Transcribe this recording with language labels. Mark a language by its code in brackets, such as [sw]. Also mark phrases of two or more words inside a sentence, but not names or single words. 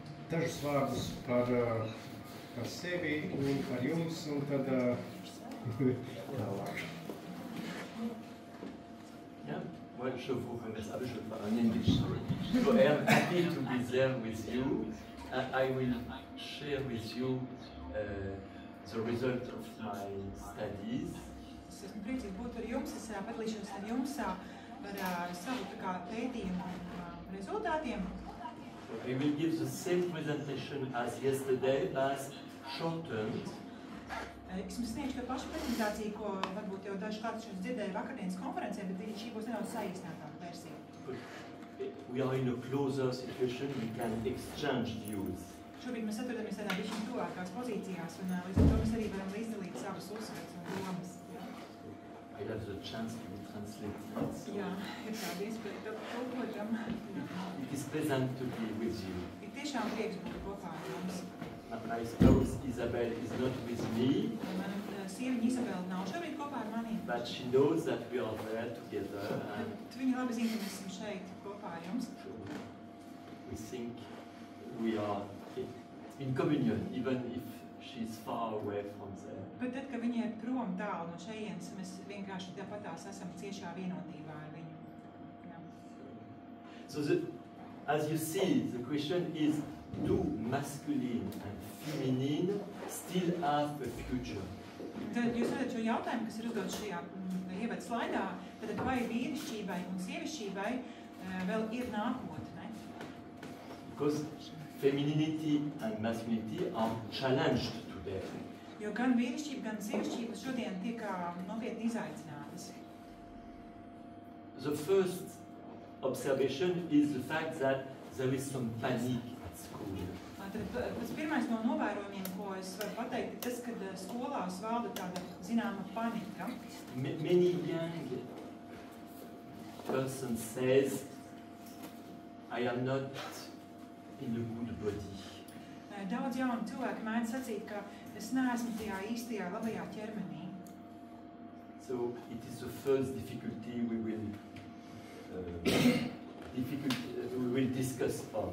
[lv] dažus vārdus par sevi un par jums, un tad tālāk. [en] Yeah, well, [fr] je vous remercie. Je parle en English. [en] So I am happy to be there with you. I will share with you the result of my studies. [lv] Es esmu priecīgi būt ar jums, es padalīšos ar jums par savu pētījumu rezultātiem. [en] I will give the same presentation as yesterday, as shortened. [lv] Es jums sniegšu to pašu prezentāciju, ko varbūt jau daži kāds šodien dzirdēja vakardienas konferencē, bet šī būs nedaudz saīsinātāka versija. [en] We are in a closer situation, we can exchange views. [lv] Šobrīd mēs atrodamies tādā bišķiņ tuvākās pozīcijās, un līdz ar to mēs arī varam līdzdalīt savas uzskatas un domas. [en] I have the chance to translate it. [lv] Jā, ir tāda iespēja tulkotam. [en] It is pleasant to be with you. [lv] Ir tiešām prieks būt kopā ar jums. [en] My spouse Isabel is not with me. [lv] Mana sieviņa Isabela nav šobrīd kopā ar maniem. [en] But she knows that we are there together. [lv] Bet viņa labi zina, ka mēs esam šeit kopā ar jums. [en] We think we are in communion, even if she's far away from there. [lv] Bet tad, kad viņa ir prom tālu no šejienes, mēs vienkārši tāpatās esam ciešā vienotībā ar viņu. Jā. [en] So as you see, the question is, do masculine and feminine still have a future? [lv] Tad jūs redzat šo jautājumu, kas ir uzdots šajā ievada slaidā, tad vai vīrišķībai un sievišķībai vēl ir nākotne? [en] Because femininity and masculinity are challenged today. [lv] Jo gan vīrišķība, gan sievišķība šodien tiek nopietni izaicinātas. [en] The first observation is the fact that there is some panic at school. [lv] Tad pats pirmais no novērojumiem, ko es varu pateikt, ir tas, kad skolās valda tāda zināma panika. [en] Many young person says, I am not in a good body. [lv] Daudz jauni cilvēki mēdz sacīt, ka es neesmu tajā īstajā labajā ķermenī. [en] So it is the first difficulty we will discuss on.